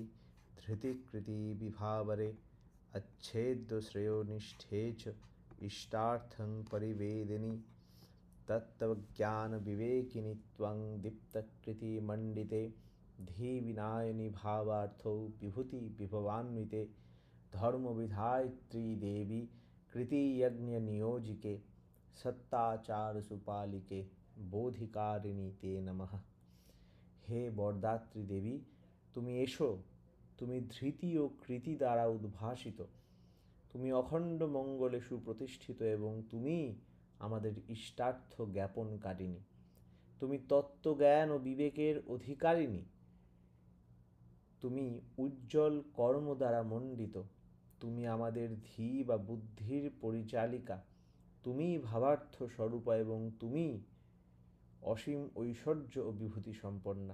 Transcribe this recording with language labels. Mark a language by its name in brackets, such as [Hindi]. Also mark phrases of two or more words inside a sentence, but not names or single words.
[Sanskrit] धृतिकृतिविभावरे अच्छेद्यश्रेयोनिष्ठे च इष्टार्थं परिवेदिनि तत्त्वज्ञानविवेकिनि त्वं दीप्तकृतिमण्डिते धीविनायनि भावार्थो विभूतिविभवान्विते धर्मविधायित्री देवी कृतियज्ञनियोजिके सत्ताचारसुपालिके बोधिकारिणी ते नमः। [Bangla] হে বরদাত্রী দেবী, তুমি এসো, তুমি ধৃতি ও কৃতি দ্বারা উদ্ভাসিত, তুমি অখণ্ড মঙ্গলে সুপ্রতিষ্ঠিত এবং তুমি আমাদের ইষ্টার্থ জ্ঞাপনকারিণী। তুমি তত্ত্বজ্ঞান ও বিবেকের অধিকারিণী, তুমি উজ্জ্বল কর্ম দ্বারা মণ্ডিত, তুমি আমাদের ধী বা বুদ্ধির পরিচালিকা, তুমি ভাবার্থ স্বরূপা এবং তুমি অসীম ঐশ্বর্য ও বিভূতি সম্পন্না।